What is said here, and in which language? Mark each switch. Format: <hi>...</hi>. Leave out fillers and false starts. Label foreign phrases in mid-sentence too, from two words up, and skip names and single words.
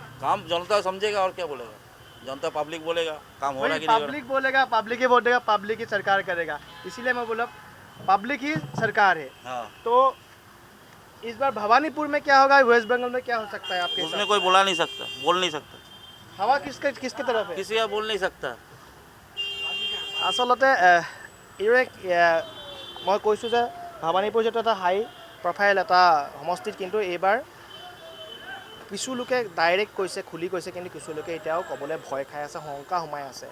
<hi>काम जनता समझेगा और क्या बोलेगा, जनता पब्लिक बोलेगा काम हो रहा है कि नहीं हो रहा। पब्लिक बोलेगा, पब्लिक ही वोट देगा, पब्लिक ही सरकार करेगा, इसीलिए मैं बोला पब्लिक ही सरकार है। हाँ, तो इस बार भवानीपुर में क्या होगा, वेस्ट बंगाल में क्या हो सकता है आपके उसमें कोई बोला नहीं सकता, बोल नहीं सकता, हवा किसके तरफ है? किसी का बोल नहीं सकता।</hi> <as>আচলতে এইদৰে মই কৈছোঁ যে ভৱানীপুৰ যিটো এটা</as> <en>high profile</en> <as>এটা সমষ্টিত, কিন্তু এইবাৰ কিছু লোকে ডাইৰেক্ট কৈছে, খুলি কৈছে, কিন্তু কিছু লোকে এতিয়াও ক'বলৈ ভয় খাই আছে, শংকা সোমাই আছে।</as>